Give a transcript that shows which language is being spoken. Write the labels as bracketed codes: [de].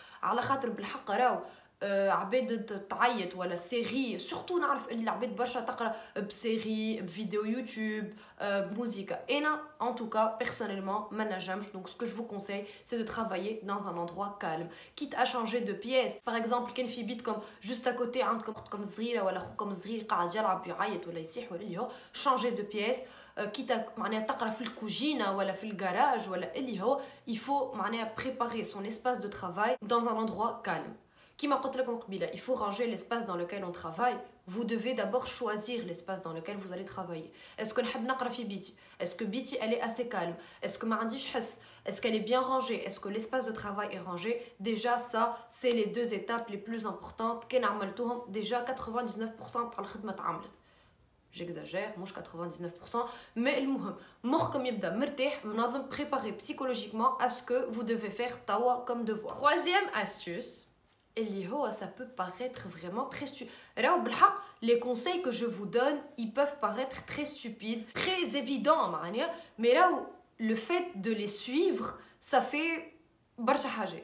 [ar] على خاطر بالحق راو عباد تعيط ولا سيري سورتو نعرف اللي العباد برشا تقرا بسيري بفيديو يوتيوب بموسيقى. [fr] انا en tout cas personnellement [ar] ما نجمش. [fr] donc ce que je vous conseille c'est de travailler dans un endroit calme quitte à changer de pièce. par exemple [ar] كان في بيتكم [fr] juste à côté [ar] عندكم اختكم صغيره ولا خوكم صغير قاعد يلعب يعيط ولا يصيح ولا اللي هو [fr] changer de pièce. [ar] كيتا معناها تقرا في الكوجينه ولا في الجراج ولا اللي هو [fr] il faut [ar] معناها [fr] préparer son espace de travail dans un endroit calme. [ar] كما قلت لكم قبيله [fr] il faut ranger l'espace dans lequel on travaille. vous devez d'abord choisir l'espace dans lequel vous allez travailler. est-ce que [ar] نحب نقرا في بيتي [fr] est-ce que بيتي elle est assez calme est-ce que [ar] ما عنديش حس [fr] est-ce qu'elle est bien rangée est-ce que l'espace de travail est rangé. déjà ça c'est les deux étapes les plus importantes. [ar] كان عملتوهم déjà 99% تاع الخدمه تعملت. [fr] j'exagère مش 99% mais [ar] المهم مخكم يبدا مرتاح منظم [fr] préparé psychologiquement à ce que vous devez faire توا comme devoir. troisième astuce Ça peut paraître vraiment très stupide. Les conseils que je vous donne, ils peuvent paraître très stupides, très évidents, mais là où le fait de les suivre, ça fait [ar] barcha haja.